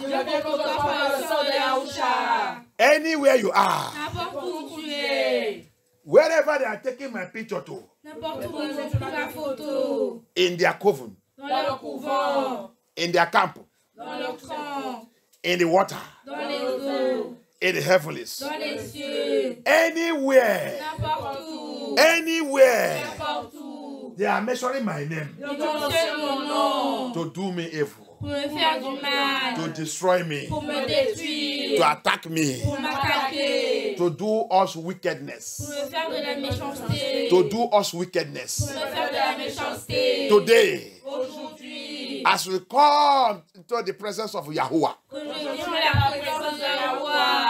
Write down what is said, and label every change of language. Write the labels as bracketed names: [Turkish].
[French] Je viens contre toi par le sang de Yahusha. [English] Anywhere you are. [French] N'importe où tu es. [English] Wherever they are taking my picture to. [French] N'importe où ils ont pris ma photo. [English] In their coven. [French] Dans le couvent. [English] In their camp. [French] Dans le camp. [English] In the water. [French] Dans les eaux. [English] In the heavens. [French] Dans les cieux. [English] Anywhere. [French] N'importe où. [English] Anywhere. [French] N'importe où. [English] They are mentioning my name. [French] Ils mentionnent mon nom. [English] To do me evil. [French] Pour me faire du mal. [English] To destroy me. [French] Pour me détruire. [English] To attack me. [French] Pour m'attaquer. [English] To do us [French] Pour [English] wickedness. [French] me faire de la méchanceté. [English] To do us wickedness. [French] Pour me faire de la méchanceté. [English] Today. [French] Aujourd'hui. [English] As we come into the presence of Yahuwah. [French] Que je viens à la présence de Yahweh.